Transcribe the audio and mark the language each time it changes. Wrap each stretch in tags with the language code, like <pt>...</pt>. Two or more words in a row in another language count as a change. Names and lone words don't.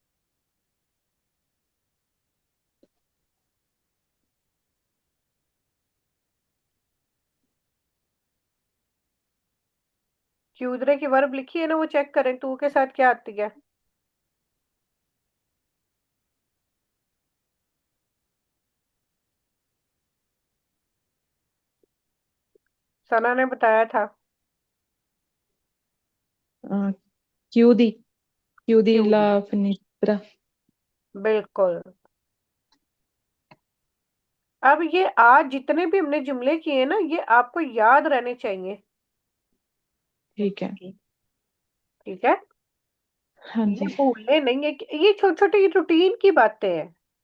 <hi>क्यूदरे की वर्ब लिखी है ना, वो चेक करें तू के साथ क्या आती है। सना ने बताया था।</hi> <it>chiudi, chiudi क्यूदी। la finestra।</it> <hi>बिल्कुल। अब ये आज जितने भी हमने जुमले किए ना, ये आपको याद रहने चाहिए। ठीक है। ठीक है। हाँ ये जी। भूलने नहीं है कि ये छोटी छोटी रूटीन की बातें हैं।</hi>